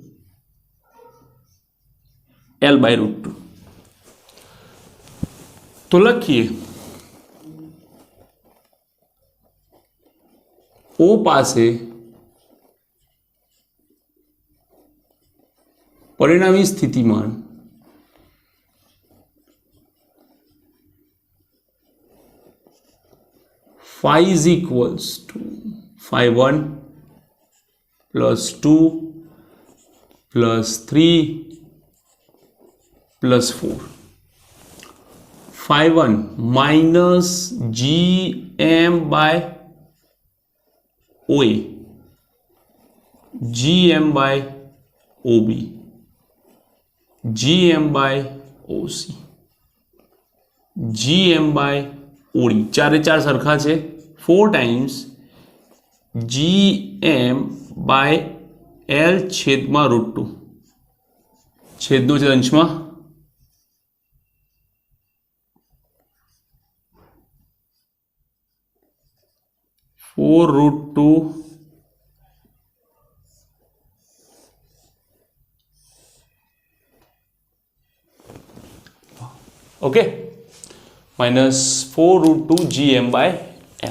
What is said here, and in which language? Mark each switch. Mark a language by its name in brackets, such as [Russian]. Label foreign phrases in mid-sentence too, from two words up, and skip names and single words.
[English] l by √2 [Gujarati] તો લખીએ O પાસે પરિણામી સ્થિતિમાન [English] 5 is equals to 5 1 plus 2 plus 3 plus 4. 5 1 minus GM by OA, GM by OB, GM by OC, GM by OD. [Gujarati] ચારે ચાર સરખા છે. [English] 4 times GM by L [Gujarati] છેદમાં √2, છેદનો છેદ અંશમાં [English] 4√2 okay minus 4√2 GM by L.